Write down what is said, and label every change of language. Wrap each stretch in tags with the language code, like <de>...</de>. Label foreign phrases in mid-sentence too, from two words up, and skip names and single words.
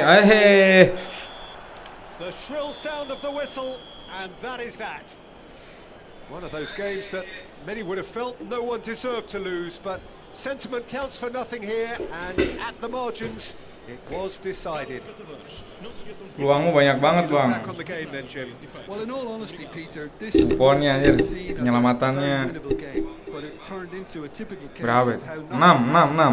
<en>back. ahe. The shrill sound of the whistle, and that is that. One of those games that many would have felt no one deserved to lose, but sentiment counts for nothing here, and at the margins, it was decided.</en> <id>Peluangmu banyak banget,</id> <en>Look</en> <id>Bang.</id> <en>back on the game then, Jim. Well, in all honesty, Peter, this</en> <id>Umponnya, anjir.</id> <en>was seen as a</en> <id>Penyelamatannya.</id> <en>very winnable game, but it turned into a typical case</en> <id>Berapa?</id> <en>of how</en> <id>Enam,</id> <en>not to</en> <id>enam.</id>